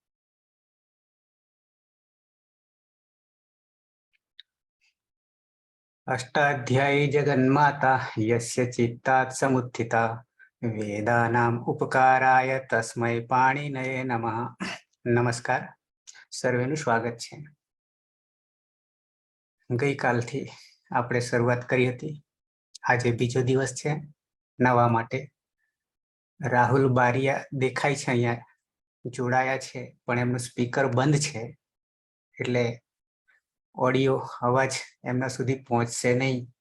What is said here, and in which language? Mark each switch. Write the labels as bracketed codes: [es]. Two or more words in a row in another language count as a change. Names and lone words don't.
[sa] अष्टाध्यायी जगन्माता यस्य चित्तात् समुत्थिता वेदानाम उपकाराय तस्मै पाणिनये नमः। [gu] नमस्कार, સર્વેનું સ્વાગત છે। ગઈકાલથી આપણે શરૂઆત કરી હતી। આજે બીજો દિવસ છે નવા માટે। રાહુલ બારિયા દેખાય છે, અહીંયા જોડાયા છે, પણ એમનું સ્પીકર બંધ છે, એટલે ઓડિયો અવાજ એમના સુધી પહોંચશે નહીં।